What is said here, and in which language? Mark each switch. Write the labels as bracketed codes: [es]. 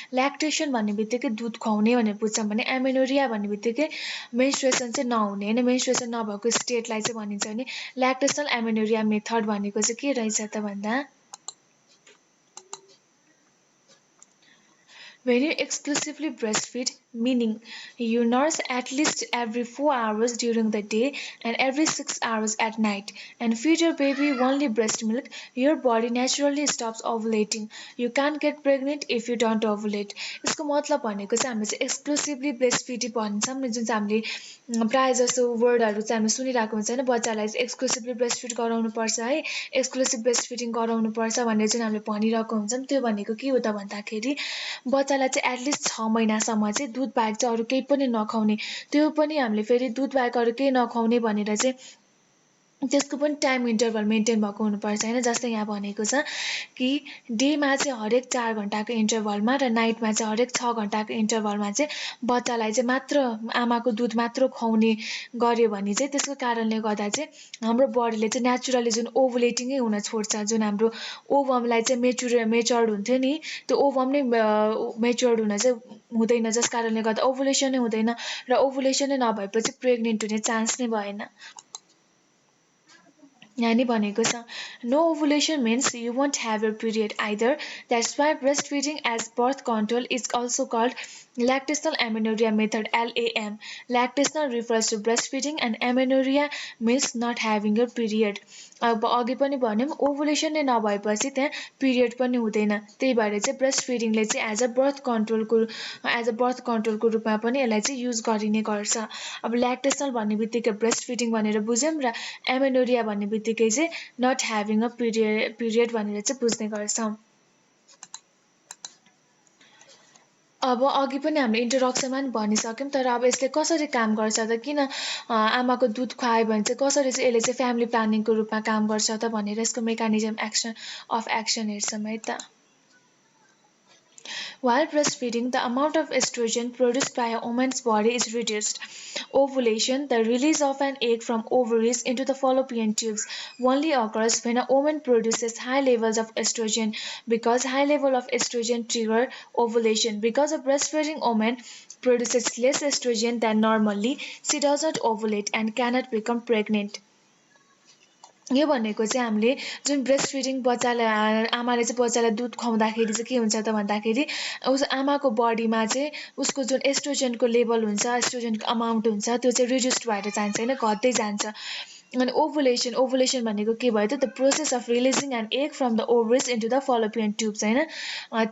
[ne] ल्याक्टेसन भन्ने बित्तिकै दुध खुवाउने भनेर बुझ्छौँ भने एमेनोरिया भन्ने बित्तिकै मेन्स्ट्रुएसन चाहिँ नहुने होइन, मेन्स्ट्रुएसन नभएको स्टेटलाई चाहिँ भनिन्छ भने ल्याक्टेसनल एमेनोरिया मेथड भनेको चाहिँ के रहेछ त भन्दा [en] when you exclusively breastfeed, meaning you nurse at least every 4 hours during the day and every 6 hours at night, and feed your baby only breast milk, your body naturally stops ovulating. You can't get pregnant if you don't ovulate. [ne] यसको मतलब भनेको चाहिँ हामीले चाहिँ exclusively ब्रेस्टफिडिङ भन्छौँ नि, जुन चाहिँ हामीले प्रायः जस्तो वर्डहरू चाहिँ हामीले सुनिरहेको हुन्छ होइन, बच्चालाई चाहिँ एक्सक्लुसिभली ब्रेस्टफिड गराउनुपर्छ है, एक्सक्लुसिभ ब्रेस्टफिडिङ गराउनुपर्छ भनेर चाहिँ हामीले भनिरहेको हुन्छौँ। त्यो भनेको के हो त भन्दाखेरि बच्चालाई चाहिँ एटलिस्ट 6 महिनासम्म चाहिँ दुध बाहेक चाहिँ अरू केही पनि नखुवाउने, त्यो पनि हामीले फेरि दुध बाहेक अरू केही नखुवाउने भनेर चाहिँ त्यसको पनि टाइम इन्टरभल मेन्टेन भएको हुनुपर्छ होइन। जस्तै यहाँ भनेको छ कि डेमा चाहिँ हरेक 4 घन्टाको इन्टरभलमा र नाइटमा चाहिँ हरेक 6 घन्टाको इन्टरभलमा चाहिँ बच्चालाई चाहिँ मात्र आमाको दुध मात्र खुवाउने गर्यो भने चाहिँ त्यसको कारणले गर्दा चाहिँ हाम्रो बडीले चाहिँ नेचुरली जुन ओभुलेटिङै हुन छोड्छ, जुन हाम्रो ओभमलाई चाहिँ मेच्योर्ड हुन्थ्यो नि, त्यो ओभम नै मेच्योर्ड हुन चाहिँ हुँदैन, जस कारणले गर्दा ओभुलेसनै हुँदैन र ओभुलेसनै नभएपछि प्रेग्नेन्ट हुने चान्स नै भएन। यहाँ नि भनेको छ no ovulation [en] means you won't have your period either. That's why breastfeeding as birth control is also called lactational amenorrhea method LAM. Lactational refers to breastfeeding and amenorrhea means not having your period. [ne] अब अघि पनि भन्यौँ ovulation नै नभएपछि त्यहाँ period पनि हुँदैन, त्यही भएर चाहिँ ब्रेस्ट फिडिङले चाहिँ एज अ बर्थ कन्ट्रोलको रूपमा पनि यसलाई चाहिँ युज गरिने गर्छ। अब ल्याक्टेसनल भन्ने बित्तिकै ब्रेस्ट फिडिङ भनेर बुझ्यौँ र एमेनोरिया भन्ने बित्तिकै चाहिँ [en] not having a period [ne] भनेर चाहिँ बुझ्ने गर्छौँ। अब अघि पनि हामीले इन्ट्रोडक्सनमा पनि भनिसक्यौँ, तर अब यसले कसरी काम गर्छ त, किन आमाको दुध खुवायो भने चाहिँ कसरी चाहिँ यसले चाहिँ फ्यामिली प्लानिङको रूपमा काम गर्छ त भनेर यसको मेकानिजम अफ एक्सन हेर्छौँ है त। [en] While breastfeeding, the amount of estrogen produced by a woman's body is reduced. Ovulation, the release of an egg from ovaries into the fallopian tubes, only occurs when a woman produces high levels of estrogen, because high level of estrogen trigger ovulation. Because a breastfeeding woman produces less estrogen than normally, she does not ovulate and cannot become pregnant. [ne] यो भनेको चाहिँ हामीले जुन breast feeding बच्चालाई आमाले चाहिँ बच्चालाई दुध खुवाउँदाखेरि चाहिँ के हुन्छ त भन्दाखेरि उस आमाको बडीमा चाहिँ उसको जुन एस्ट्रोजनको लेभल हुन्छ, एस्ट्रोजनको अमाउन्ट हुन्छ, त्यो चाहिँ रिड्युस्ड भएर जान्छ होइन, घट्दै जान्छ। अनि ओभुलेसन भनेको के भयो त [en] The process of releasing an egg from the ovaries into the fallopian tubes होइन।